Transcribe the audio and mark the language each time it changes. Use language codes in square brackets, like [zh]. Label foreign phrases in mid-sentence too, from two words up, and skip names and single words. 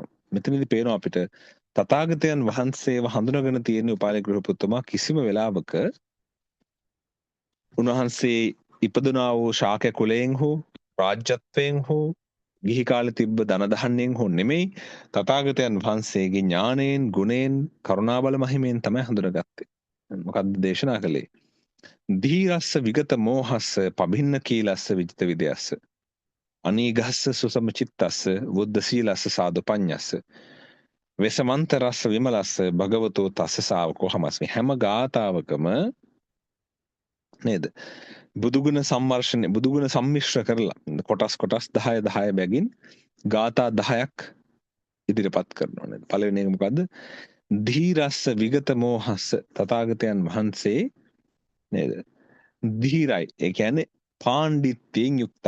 [si] මෙතනදී පේනවා අපිට තථාගතයන් වහන්සේව හඳුනගෙන තියෙන උපාලි ගෘහපතිතුමා කිසිම වෙලාවක උන්වහන්සේ ඉපදුනා වූ ශාක්‍ය කුලයෙන් හෝ රාජ්‍යත්වයෙන් හෝ ගිහි කාලේ තිබ්බ ධන දහන්නයෙන් හෝ නෙමෙයි, තථාගතයන් වහන්සේගේ ඥාණයෙන්, ගුණයෙන්, කරුණාබල මහිමයෙන් තමයි හඳුනගත්තේ. මොකද්ද දේශනා කළේ? [pi] ධීරස්ස විගත මෝහස්ස පබින්න කීලස්ස විජිත විදයස්ස අනීගස්ස සුසම චිත්තස්ස බුද්ධ සීලස්ස සාදු පඤ්ඤස්ස වෙසමන්තරස්ස විමලස්ස භගවතෝ තස්ස ශාවකෝ හමස්මි. [si] හැම ගාතාවකම නේද බුදුගුණ සම්මර්ෂණය, බුදුගුණ සම්මිශ්‍ර කරලා කොටස් 10 10 බැගින් ගාථා 10ක් ඉදිරිපත් කරනවා නේද. පළවෙනි එක මොකද්ද? [pi] ධීරස්ස විගත මෝහස්ස, [si] තථාගතයන් වහන්සේ නේද ධීරයි, ඒ කියන්නේ පාණ්ඩිත්‍යයෙන් යුක්තයි.